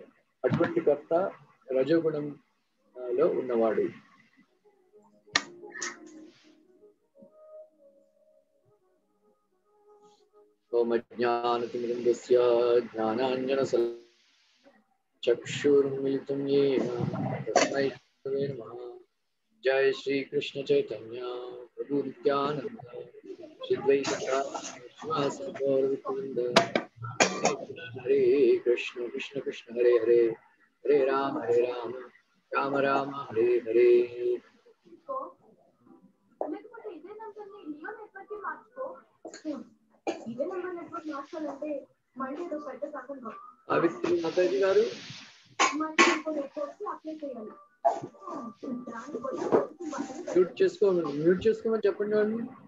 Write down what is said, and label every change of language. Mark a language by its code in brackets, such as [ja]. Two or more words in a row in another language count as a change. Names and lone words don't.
[te] అటువంటి కర్త రజోగుణంలో ఉన్నవాడు. [sa] ఓమజ్ఞానతిమిరంధస్య జ్ఞానాంజనశలాకచక్షుర్మిలితం येन तस्मै श्रीगुरवे नमः. जय श्री कृष्ण चैतन्य प्रभु नित्यानंद श्री द्वैत गदाधर गौर भक्तवृंद. हरे कृष्ण कृष्ण कृष्ण हरे हरे हरे राम राम राम हरे हरे. [te] సావిత్రి మాతాజీ గారు మ్యూట్ చేసుకోమని చెప్పండి వాళ్ళు.